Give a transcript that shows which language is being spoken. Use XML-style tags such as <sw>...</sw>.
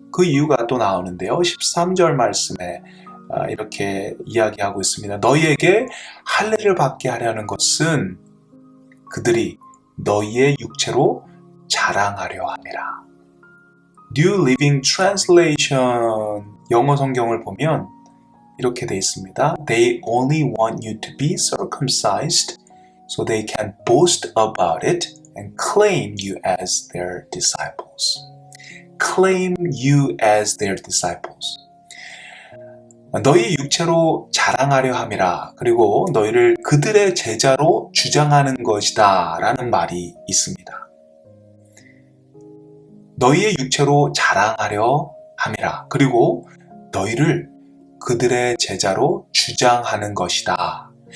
<ko>그 이유가 또 나오는데요. 13절 말씀에 이렇게 이야기하고 있습니다. 너희에게 할례를 받게 하려는 것은 그들이 너희의 육체로 자랑하려 함이라. New Living Translation 영어 성경을 보면 이렇게 돼 있습니다.</ko> <en>They only want you to be circumcised so they can boast about it and claim you as their disciples. Claim you as their disciples.</en> <ko>너희 육체로 자랑하려 함이라. 그리고 너희를 그들의 제자로 주장하는 것이다 라는 말이 있습니다. 너희의 육체로 자랑하려 함이라. 그리고 너희를 그들의 제자로 주장하는 것이다.</ko>